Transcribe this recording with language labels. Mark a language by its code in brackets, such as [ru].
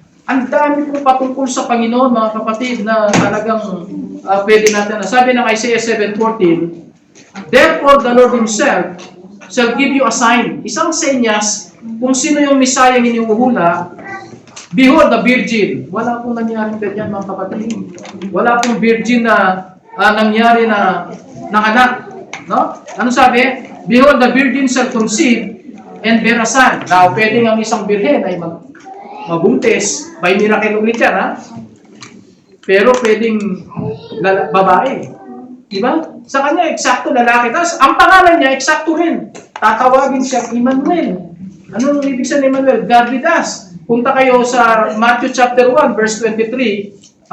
[tl] Ang dami po patungkol sa Panginoon, mga kapatid, na talagang pwede natin. Sabi ng [en] Isaiah 7:14, therefore the Lord Himself shall give you a sign. [tl] Isang senyas kung sino yung Messiah iniuhula. [en] Behold, the virgin. [tl] Wala pong nangyaring ganyan, mga kapatid. Wala pong virgin na nangyari na anak. No? Ano sabi? [en] Behold, the virgin shall conceive and bear a son. [tl] Now, pwedeng ang isang birhen ay mabuntis. [en] By miracle [tl] ulit yan, ha? Pero pwedeng babae. Diba? Sa kanya, eksakto lalaki. Tapos, ang pangalan niya, eksakto rin. Tatawagin siya Emmanuel. Anong ibig sabihin Emmanuel? [en] God with us. [tl] Punta kayo sa Matthew chapter 1, verse 23.